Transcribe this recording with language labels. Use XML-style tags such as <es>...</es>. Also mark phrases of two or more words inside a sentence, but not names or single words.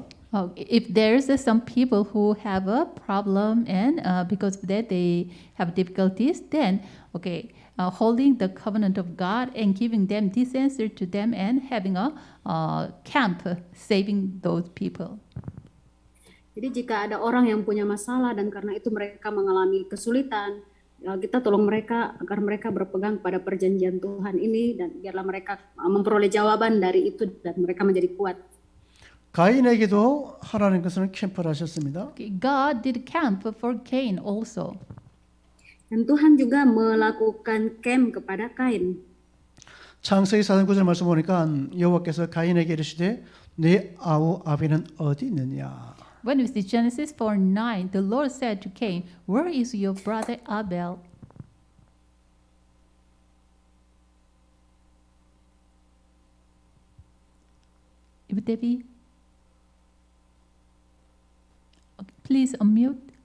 <en>If there's some people who have a problem and because of that they have difficulties, then okay, holding the covenant of God and giving them this answer to them and having a camp saving those people.</en> <id>Jadi jika ada orang yang punya masalah dan karena itu mereka mengalami kesulitan, kita tolong mereka agar mereka berpegang pada perjanjian Tuhan ini dan biarlah mereka memperoleh jawaban dari itu dan mereka menjadi kuat.</id> <ko>가인에게도 하나님께서는 캠프를 하셨습니다.</ko> <en>Okay, God did camp for Cain also.</en> <id>Dan Tuhan juga melakukan camp kepada Kain.</id> <ko>창세기 4장 9절 말씀 보니까 여호와께서 가인에게 이르시되 네 아우 아벨은 어디 있느냐.</ko> <en>When we see Genesis 4:9, the Lord said to Cain, "Where is your brother Abel?" Ibu Devi, okay, please unmute.</en>